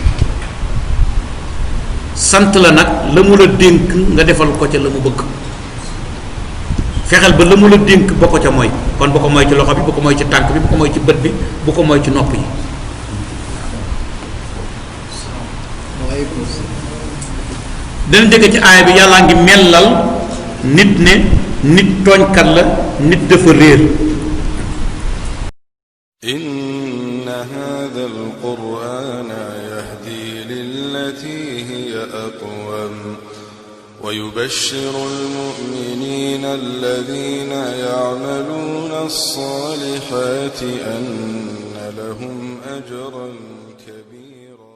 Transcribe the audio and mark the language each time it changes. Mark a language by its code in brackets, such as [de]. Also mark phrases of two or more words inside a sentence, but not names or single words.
[wo] sant la nag la mu la dénk nga defal ko ca la mu bëgg fexeel ba la mu la dénk ba ko ca mooy kon bu ko mooy ci loxo bi bu ko mooy ci tànk bi bu ko mooy ci bët bi bu ko mooy ci nopp yi dana dégg ci aaya bi yàllaa ngi mellal nit ne nit tooñkat la nit dafa réer [ar] إن هذا القرآن يهدي للتي هي أقوم ويبشر المؤمنين الذين يعملون الصالحات أن لهم أجرا كبيرا